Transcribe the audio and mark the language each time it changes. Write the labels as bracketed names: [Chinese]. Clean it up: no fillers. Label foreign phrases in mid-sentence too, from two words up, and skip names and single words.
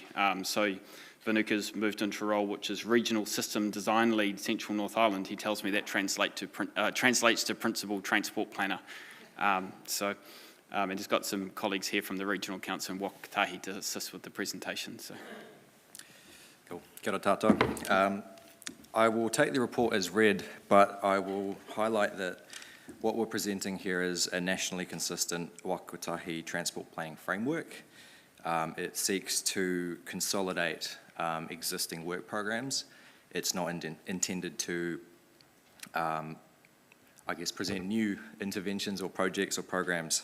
[English] So Vanuka's moved into a role which is Regional System Design Lead, Central North Island. He tells me that translates to Principal Transport Planner. So And he's got some colleagues here from the Regional Council in Waka to assist with the presentation. So. Cool. [Māori] Kia ora tātou. [English] I will take the report as read, but I will highlight that what we're presenting here is a nationally consistent Waka Kotahi transport planning framework. It seeks to consolidate existing work programs. It's not intended to, present new interventions or projects or programs.